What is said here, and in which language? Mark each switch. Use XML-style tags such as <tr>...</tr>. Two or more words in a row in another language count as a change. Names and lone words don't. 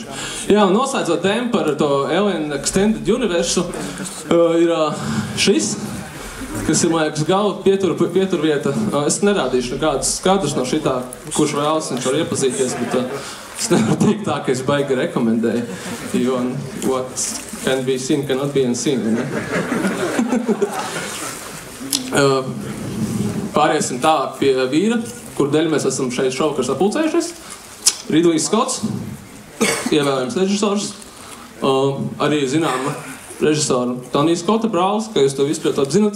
<lv>Jā, un noslēdzot tēmu par to Alien Extended Universe, ir šis, kas ir, man liekas, galva pieturvieta. Es nerādīšu nekādus kadrus no šitā, kurš vēlas, viņš var iepazīties, bet es nevaru teikt tā, ka es baigi rekomendēju, jo</lv> <en>what can be seen cannot be unseen,</en> <lv>ne? Pāriesim tālāk pie vīra, kur dēļ mēs esam šeit šovakar sapulcējušies. Ridley Scotts, ievērojams režisors, arī zināma režisora Tonija Skotta brālis, ka jūs to visu ļoti zinat.</lv>